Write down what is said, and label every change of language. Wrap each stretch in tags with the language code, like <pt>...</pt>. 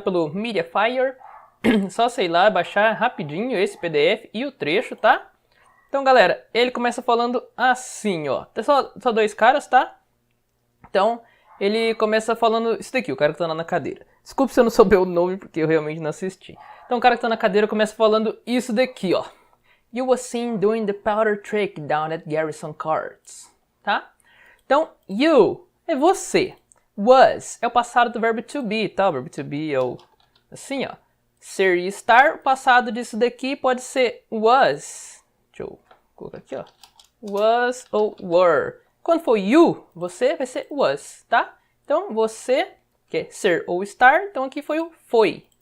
<pt>Pelo Mediafire. Só, sei lá, baixar rapidinho esse PDF e o trecho, tá? Então, galera, ele começa falando assim, ó. Tem só dois caras, tá? Então, ele começa falando isso daqui, o cara que tá lá na cadeira. Desculpe se eu não souber o nome, porque eu realmente não assisti. Então, o cara que tá na cadeira começa falando isso daqui, ó.</pt> <en>You was seen doing the powder trick down at Garrison Courts.</en> <pt>Tá? Então, you é você. Was é o passado do verbo to be, tá? O verbo to be é o... assim, ó. Ser e estar, o passado disso daqui pode ser was. Deixa eu colocar aqui, ó. Was ou were. Quando for you, você vai ser was, tá? Então, você, que é ser ou estar, então aqui foi o foi.</pt>